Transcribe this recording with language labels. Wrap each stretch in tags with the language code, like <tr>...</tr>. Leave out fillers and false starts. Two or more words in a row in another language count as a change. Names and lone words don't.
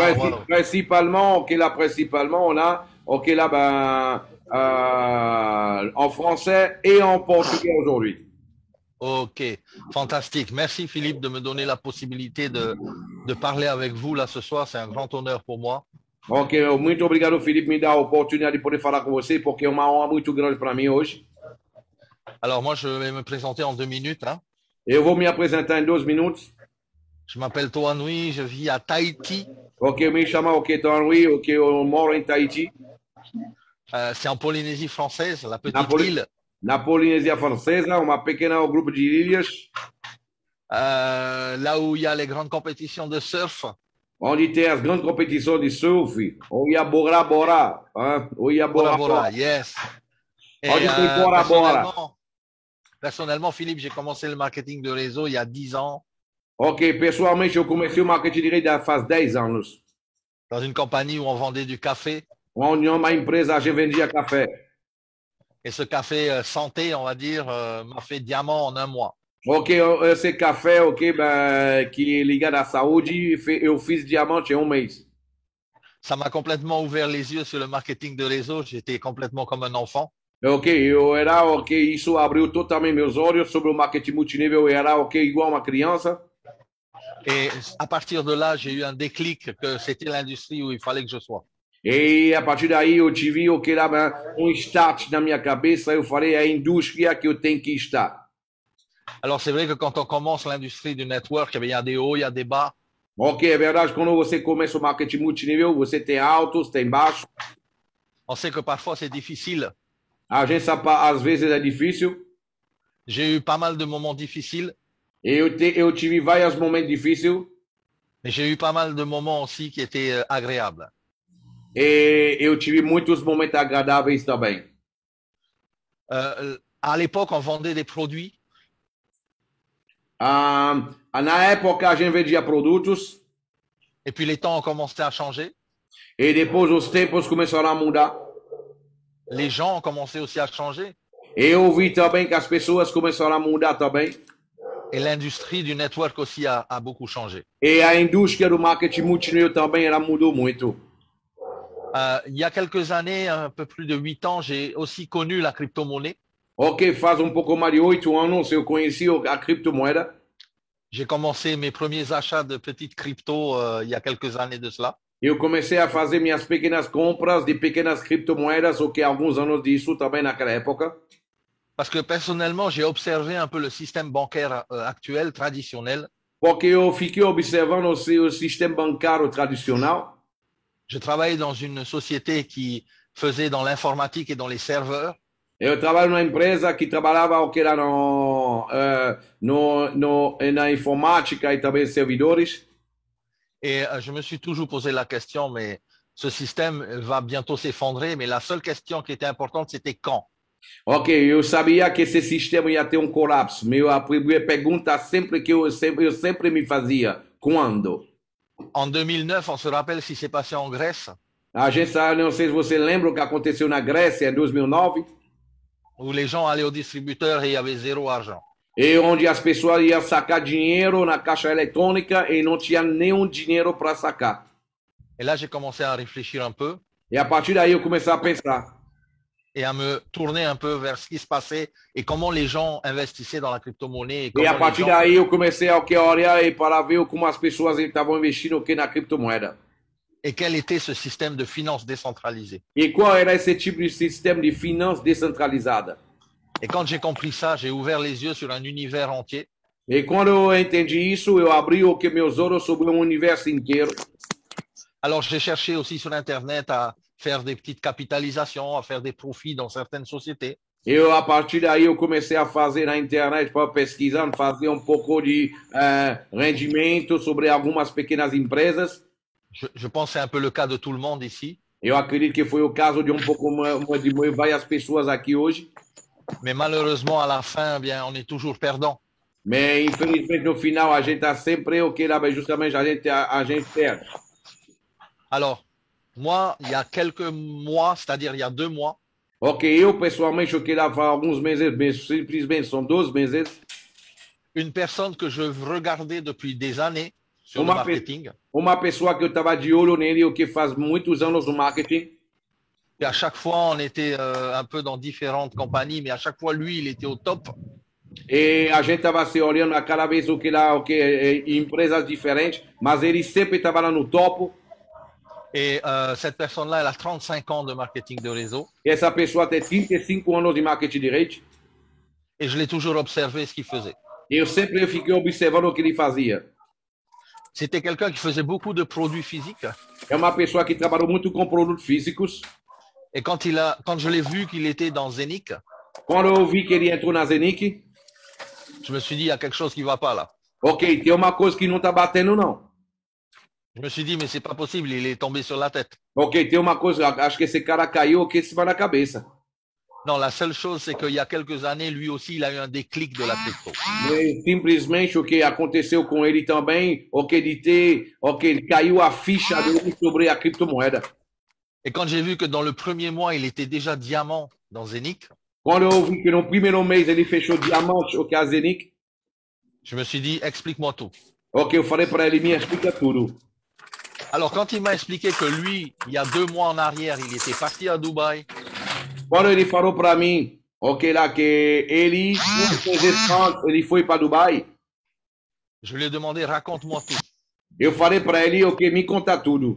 <fr>Principalement, on a, en français et en portugais aujourd'hui. Ok, fantastique. Merci Philippe de me donner la possibilité de parler avec vous là ce soir. C'est un grand honneur pour moi.</fr> <pt>Ok, muito obrigado, Felipe, me dar a oportunidade de poder falar com você, porque é uma honra muito grande para mim hoje.</pt> <fr>Alors moi, je vais me présenter en 2 minutes, hein.</fr> <pt>Eu vou me apresentar em 2 minutos.</pt> <fr>Je m'appelle Toan Nui, je vis à Tahiti.</fr> <pt>Ok, eu me chamo Toan-Rui, ok, eu moro em Tahiti.</pt> <fr>C'est en Polynésie française, la petite île.</fr> <pt>Na Polinésia Francesa, uma pequena grupo de ilhas.</pt> <fr>Là où il y a les grandes compétitions de surf.</fr> <pt>Onde tem as grandes competições de surf.</pt> <fr>Ou Bora Bora. Hein? Ou Bora Bora, yes. Et,</fr> <pt>onde tem Bora Bora.</pt> <fr>Personnellement, Philippe, j'ai commencé le marketing de réseau il y a 10 ans.</fr> <pt>Ok, pessoalmente eu comecei o marketing de rede faz 10 anos.</pt> <fr>Dans une compagnie où on vendait du café.</fr> <pt>Onde uma empresa a gente vendia café.</pt> <fr>Et ce café santé, on va dire, m'a fait diamant en 1 mois.</fr> <pt>Ok, esse café, ok, que é ligado à saúde, eu fiz diamante em 1 mês.</pt> <fr>Ça m'a complètement ouvert les yeux sur le marketing de réseau. J'étais complètement comme un enfant.</fr> <pt>Ok, isso abriu totalmente meus olhos sobre o marketing multinível. Eu era, ok, igual uma criança.</pt> <fr>Et à partir de là, j'ai eu un déclic que c'était l'industrie où il fallait que je sois.</fr> <pt>E a partir daí eu tive start na minha cabeça. Eu falei, é a indústria que eu tenho que estar.</pt> <fr>Alors c'est vrai que quand on commence l'industrie du network, il y a des hauts, il y a des bas.</fr> <pt>Ok, é verdade, quando você começa o marketing multinível, você tem altos, tem baixos.</pt> <fr>On sait que parfois c'est difficile.</fr> <pt>A gente sabe, às vezes é difícil.</pt> <fr>J'ai eu pas mal de moments difficiles.</fr> <pt>Eu tive vários momentos difíceis.</pt> <fr>Mais j'ai eu pas mal de moments aussi qui étaient agréables.</fr> <pt>E eu tive muitos momentos agradáveis também.</pt> <fr>À l'époque, on vendait des produits.</fr> <pt>Na época, a gente vendia produtos.</pt> <fr>Et puis les temps ont commencé à changer.</fr> <pt>E depois os tempos começaram a mudar.</pt> <fr>Les gens ont commencé aussi à changer.</fr> <pt>Eu vi também que as pessoas começaram a mudar também.</pt> <fr>Et l'industrie du network aussi a beaucoup changé.</fr> <pt>E a indústria do marketing multinível também ela mudou muito.</pt> <fr>Il y a quelques années, un peu plus de 8 ans, j'ai aussi connu la crypto-monnaie.</fr> <pt>Ok, faz pouco mais de 8 anos eu conheci a criptomoeda.</pt> <fr>J'ai commencé mes premiers achats de petites cryptos il y a quelques années de cela.</fr> <pt>Eu comecei a fazer minhas pequenas compras de pequenas criptomoedas, ok, alguns anos disso também naquela época.</pt> <fr>Parce que personnellement, j'ai observé un peu le système bancaire actuel, traditionnel.</fr> <pt>Porque eu fiquei observando o sistema bancário tradicional.</pt> <fr>Je travaillais dans une société qui faisait dans l'informatique et dans les serveurs.</fr> <pt>Eu trabalho numa empresa que trabalhava o que era na informática e também servidores.</pt> <fr>Et je me suis toujours posé la question, mais ce système va bientôt s'effondrer. Mais la seule question qui était importante, c'était quand.</fr> <pt>Ok, eu sabia que esse sistema ia ter colapso, mas a pergunta sempre que eu sempre me fazia, quando?</pt> <fr>En 2009, on se rappelle ce qui s'est passé en Grèce.</fr> <pt>A gente sabe, não sei se você lembra o que aconteceu na Grécia em 2009.</pt> <fr>Où les gens allaient au distributeur et il y avait 0 argent.</fr> <pt>E onde as pessoas iam sacar dinheiro na caixa eletrônica e não tinha nenhum dinheiro para sacar.</pt> <fr>Et là, j'ai commencé à réfléchir un peu.</fr> <pt>E a partir daí eu comecei a pensar.</pt> <fr>Et à me tourner un peu vers ce qui se passait et comment les gens investissaient dans la crypto-monnaie.</fr> <pt>E a partir daí eu comecei a olhar e para ver como as pessoas estavam investindo na criptomoeda.</pt> <fr>Et quel était ce système de finance décentralisée.</fr> <pt>E qual era esse tipo de sistema de finanças descentralizada?</pt> <fr>Et quand j'ai compris ça, j'ai ouvert les yeux sur un univers entier.</fr> <pt>E quando eu entendi isso, eu abri meus olhos sobre universo inteiro.</pt> <fr>Alors j'ai cherché aussi sur Internet à faire des petites capitalisations, à faire des profits dans certaines sociétés.</fr> <pt>A partir daí eu comecei a fazer na internet para pesquisar, fazer pouco de rendimento sobre algumas pequenas empresas.</pt> <fr>Je pense que c'est un peu le cas de tout le monde ici.</fr> <pt>Eu acredito que foi o caso de pouco de várias pessoas aqui hoje.</pt> <fr>Mais malheureusement, à la fin, eh bien, on est toujours perdant.</fr> <pt>Mais infelizmente no final a gente está sempre justamente a gente perde.</pt> <fr>Alors, moi, il y a quelques mois, c'est-à-dire il y a 2 mois.</fr> <pt>Ok, eu pessoalmente eu queria falar alguns meses, mas simplesmente são 2 meses.</pt> <fr>Une personne que je regardais depuis des années sur le marketing.</fr> <pt>Uma pessoa que eu estava de olho nele, o que faz muitos anos no marketing.</pt> <fr>Et à chaque fois, on était un peu dans différentes compagnies, mais à chaque fois, lui, il était au top.</fr> <pt>E a gente estava se olhando a cada vez empresas diferentes, mas ele sempre estava lá no topo.</pt> <fr>Et cette personne-là, elle a 35 ans de marketing de réseau.</fr> <pt>E essa pessoa tem 35 anos de marketing de rede.</pt> <fr>Et je l'ai toujours observé ce qu'il faisait.</fr> <pt>E eu sempre fiquei observando o que ele fazia.</pt> <fr>C'était quelqu'un qui faisait beaucoup de produits physiques.</fr> <pt>É uma pessoa que trabalhou muito com produtos físicos.</pt> <fr>Et quand je l'ai vu qu'il était dans Zenic,</fr> <pt>Quando eu vi que ele entrou na Zenic,</pt> <fr>je me suis dit, il y a quelque chose qui ne va pas là.</fr> <pt>ok, tem uma coisa que não está batendo, não.</pt> <fr>Je me suis dit, mais c'est pas possible, il est tombé sur la tête.</fr> <pt>Ok, tem uma coisa, acho que esse cara caiu aqui em cima da cabeça.</pt> <fr>Non, la seule chose, c'est qu'il y a quelques années, lui aussi, il a eu un déclic de la crypto.</fr> <pt>E simplesmente o que aconteceu com ele também, ele caiu a ficha dele sobre a criptomoeda.</pt> <fr>Et quand j'ai vu que dans le premier mois, il était déjà diamant dans Zenic,</fr> <pt>Quando eu vi que no primeiro mês ele fechou diamante, a Zenic,</pt> <fr>je me suis dit, explique-moi tout.</fr> <pt>ok, eu falei para ele, me explica tudo.</pt> <fr>Alors, quand il m'a expliqué que lui, il y a 2 mois en arrière, il était parti à Dubaï,</fr> <pt>Quando ele falou para mim, ok, lá que ele foi para Dubai,</pt> <fr>je lui ai demandé, raconte-moi tout.</fr> <pt>eu falei para ele, ok, me conta tudo.</pt>